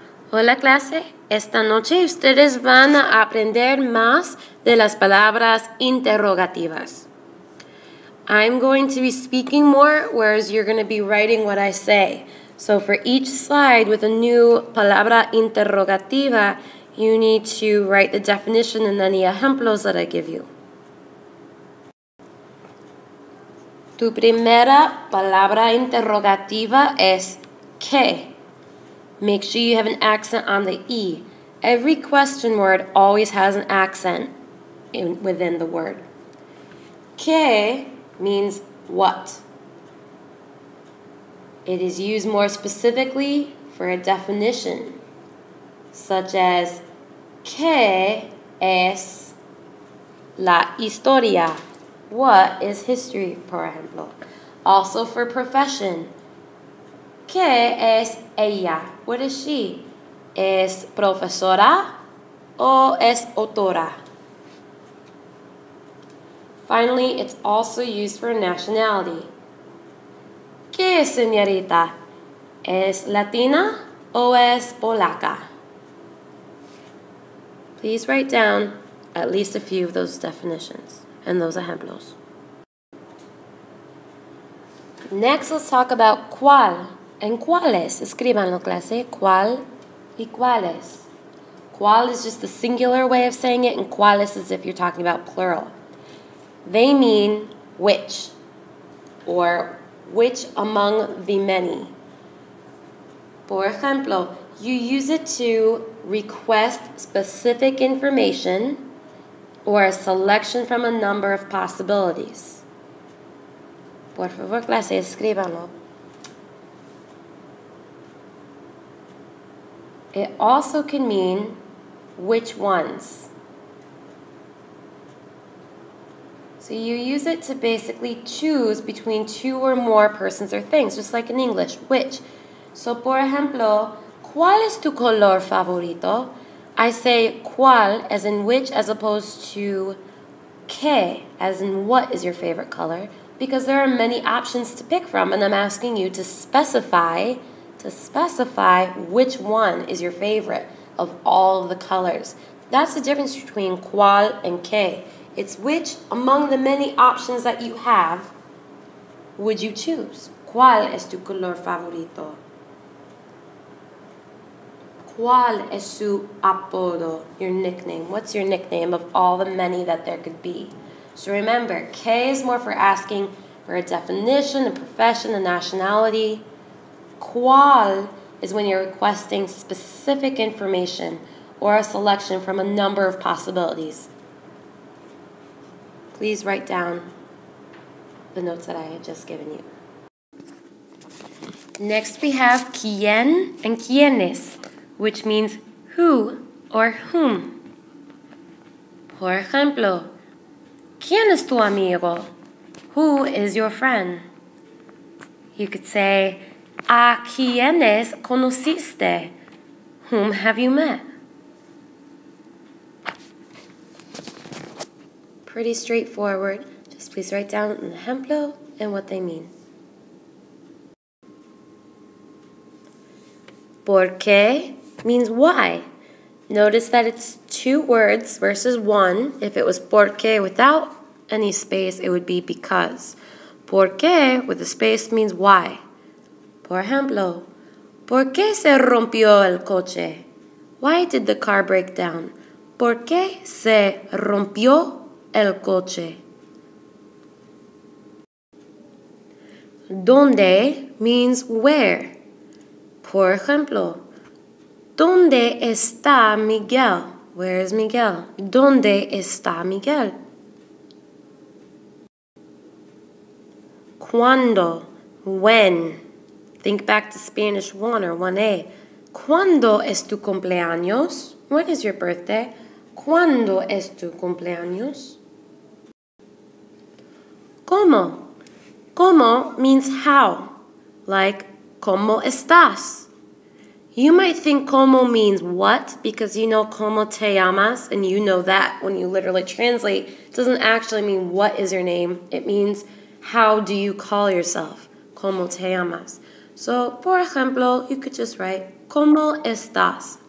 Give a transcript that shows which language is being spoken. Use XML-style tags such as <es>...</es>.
<es>Hola clase, esta noche ustedes van a aprender más de las palabras interrogativas.</es> <en>I'm going to be speaking more, whereas you're going to be writing what I say. So for each slide with a new</en> <es>palabra interrogativa,</es> <en>you need to write the definition and any</en> <es>ejemplos</es> <en>that I give you.</en> <es>Tu primera palabra interrogativa es ¿qué?</es> <en>Make sure you have an accent on the E. Every question word always has an accent within the word. ¿Qué means what? It is used more specifically for a definition, such as</en> <es>¿qué es la historia?</es> <en>What is history,</en> <es>por ejemplo?</es> <en>Also for profession.</en> <es>¿Qué es ella?</es> <en>What is she?</en> <es>¿Es profesora o es autora?</es> <en>Finally, it's also used for nationality.</en> <es>¿Qué es señorita? ¿Es latina o es polaca?</es> <en>Please write down at least a few of those definitions and those ejemplos. Next, let's talk about cuál and cuáles.</en> <es>Escríbanlo, clase. Cuál y cuáles.</es> <en>Cuál is just the singular way of saying it, and cuáles is if you're talking about plural. They mean which, or which among the many.</en> <es>Por ejemplo,</es> <en>you use it to request specific information or a selection from a number of possibilities.</en> <es>Por favor, clase, escríbanlo.</es> <en>It also can mean which ones. So you use it to basically choose between two or more persons or things, just like in English, which. So,</en> <es>por ejemplo, ¿cuál es tu color favorito?</es> <en>I say cuál as in which as opposed to qué as in what is your favorite color, because there are many options to pick from, and I'm asking you to specify which one is your favorite of all of the colors. That's the difference between cuál and qué. It's which among the many options that you have would you choose.</en> <es>¿Cuál es tu color favorito? ¿Cuál es su apodo,</es> <en>your nickname? What's your nickname of all the many that there could be? So remember, qué is more for asking for a definition, a profession, a nationality. ¿Cuál is when you're requesting specific information or a selection from a number of possibilities. Please write down the notes that I had just given you. Next we have quién and quiénes, which means who or whom.</en> <es>Por ejemplo, ¿quién es tu amigo?</es> <en>Who is your friend? You could say,</en> <es>¿a quiénes conociste?</es> <en>Whom have you met? Pretty straightforward. Just please write down an ejemplo and what they mean. ¿Por qué? Means why. Notice that it's two words versus one. If it was por qué without any space, it would be because.</en> <es>¿Por qué</es> <en>with a space means why.</en> <es>Por ejemplo, ¿por qué se rompió el coche?</es> <en>Why did the car break down?</en> <es>¿Por qué se rompió el coche? ¿Dónde?</es> <en>Means where.</en> <es>Por ejemplo, ¿dónde está Miguel?</es> <en>Where is Miguel?</en> <es>¿Dónde está Miguel? ¿Cuándo?</es> <en>When. Think back to Spanish 1 or 1A.</en> <es>¿Cuándo es tu cumpleaños?</es> <en>When is your birthday?</en> <es>¿Cuándo es tu cumpleaños?</es> <en>¿Cómo? ¿Cómo means how. Like,</en> <es>¿cómo estás?</es> <en>You might think ¿cómo means what, because you know</en> <es>¿cómo te llamas,</es> <en>and you know that when you literally translate, it doesn't actually mean what is your name. It means how do you call yourself.</en> <es>¿Cómo te llamas?</es> <en>So,</en> <es>por ejemplo,</es> <en>you could just write</en> <es>¿cómo estás?</es>